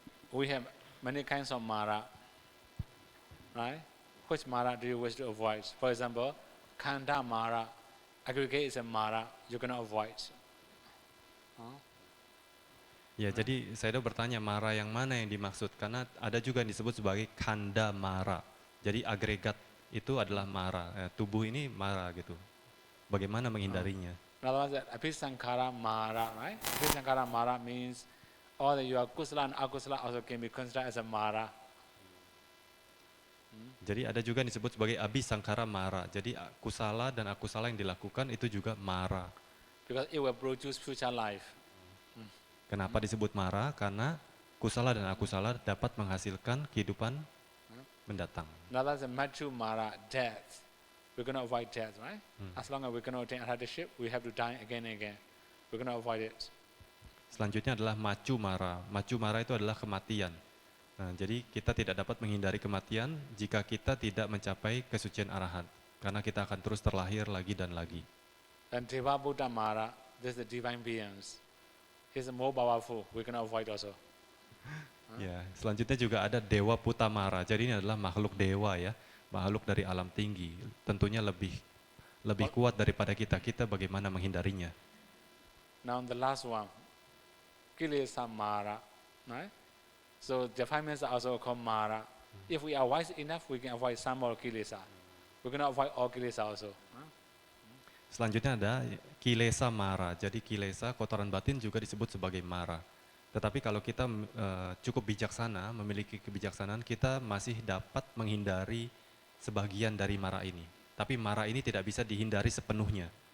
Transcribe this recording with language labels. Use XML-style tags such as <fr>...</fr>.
<en>We have many kinds of mara, right? Which mara do you wish to avoid? For example, kanda mara, aggregate is a mara you cannot avoid.</en> <id>Ya, jadi saya bertanya marah yang mana yang dimaksud, karena ada juga yang disebut sebagai kanda mara. Jadi agregat itu adalah mara, tubuh ini mara gitu. Bagaimana menghindarinya?</id> <en>In other words, abhisankara mara, right? Abhisankara mara means all the your kusala and akusala also can be considered as a mara.</en> <id>Jadi ada juga yang disebut sebagai abhisangkara mara. Jadi kusala dan akusala yang dilakukan itu juga mara.</id> <en>Because it will produce future life.</en> <id>Kenapa disebut mara? Karena kusala dan akusala dapat menghasilkan kehidupan mendatang.</id> <en>In other words, machu mara, death. We cannot avoid death, right? As long as we cannot attain arhatship, we have to die again and again. We cannot avoid it.</en> <id>Selanjutnya adalah macu mara. Macu mara itu adalah kematian. Nah, jadi kita tidak dapat menghindari kematian jika kita tidak mencapai kesucian arahat. Karena kita akan terus terlahir lagi dan lagi.</id> <en>And Deva Buddha Mara, this is the divine beings. He's more powerful, we cannot avoid also.</en> <id>Ya, selanjutnya juga ada Dewa Putamara. Jadi ini adalah makhluk dewa ya, makhluk dari alam tinggi. Tentunya lebih kuat daripada kita. Kita bagaimana menghindarinya?</id> <en>Now the last one, Kilesa Mara, right? So the 5 minutes are also called Mara. If we are wise enough, we can avoid some more Kilesa. We're going to avoid all kilesa also.</en> <id>Selanjutnya ada kilesa mara. Jadi kilesa kotoran batin juga disebut sebagai mara. Tetapi kalau kita cukup bijaksana, memiliki kebijaksanaan, kita masih dapat menghindari sebagian dari mara ini. Tapi mara ini tidak bisa dihindari sepenuhnya.</id>